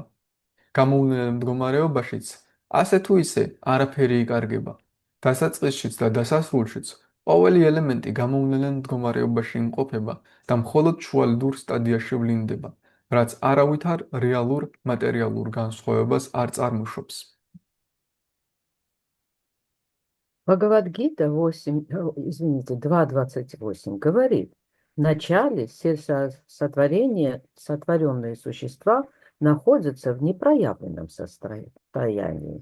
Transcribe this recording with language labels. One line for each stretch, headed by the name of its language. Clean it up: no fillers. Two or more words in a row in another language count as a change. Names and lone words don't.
Georgian: გამოუვლენელ მდგომარეობაშიც ასე თუ ისე არაფერი იკარგება. დასაწყისშიც და დასასრულშიც ყოველი ელემენტი გამოუვლენელ მდგომარეობაში იმყოფება და მხოლოდ შუალედურ სტადიაში ვლინდება. რაც არავითარ რეალურ მატერიალურ განსხვავებას არ წარმოშობს.
Russian: Бхагавад-гита 8, извините, 2.28 говорит, вначале все сотворенные существа находятся в непроявленном состоянии.